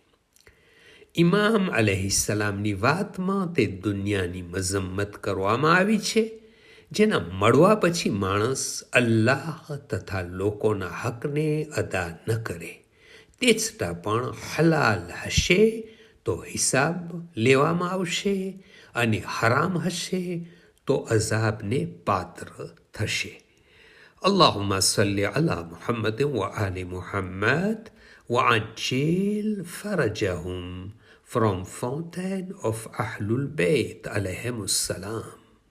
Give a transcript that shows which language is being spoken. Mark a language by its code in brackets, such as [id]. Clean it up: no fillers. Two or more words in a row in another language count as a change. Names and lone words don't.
[gu] ઇમામ અલૈહિસ્સલામની વાતમાં તે દુનિયાની મઝમ્મત કરવામાં આવી છે જેના મળવા પછી માણસ અલ્લાહ તથા લોકોના હકને અદા ન કરે, તે છતાં પણ હલાલ હશે તો હિસાબ લેવામાં આવશે અને હરામ હશે તો અઝાબને પાત્ર થશે. [ar] اللهم صل على محمد وآل محمد وعجل فرجهم from Fountain of Ahlul Bayt عليهم السلام.